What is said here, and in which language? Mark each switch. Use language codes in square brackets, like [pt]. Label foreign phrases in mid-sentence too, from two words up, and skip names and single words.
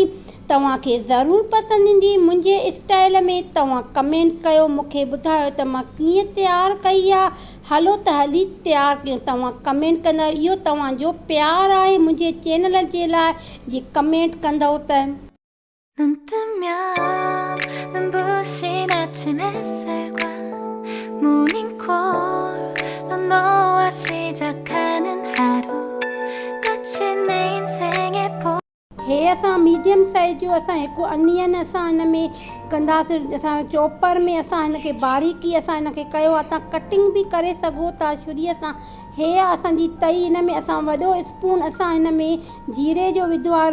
[sd] तव्हांखे ज़रूरु पसंदि ईंदी मुंहिंजे स्टाइल में। तव्हां कमेंट कयो, मूंखे ॿुधायो त मां कीअं तयारु कई आहे। हलो त हली तयारु कयूं। तव्हां कमेंट कंदा, इहो तव्हांजो प्यारु आहे मुंहिंजे चैनल जे लाइ। जे कमेंट कंदव त [ko] 눈 뜨면 눈부신 아침 햇살과 모닝콜로 너와 시작하는 하루 마치 내 인생의 [sd] हे असां [en] medium size [sd] जो असां हिकु अनियन असां हिन में कंदासीं। असां चॉपर में असां हिन खे बारीकी असां हिन खे कयो आहे। तव्हां कटिंग बि करे सघो था छुरीअ सां। हे आहे असांजी तई। हिन में असां वॾो स्पून असां हिन में जीरे जो विधो आहे।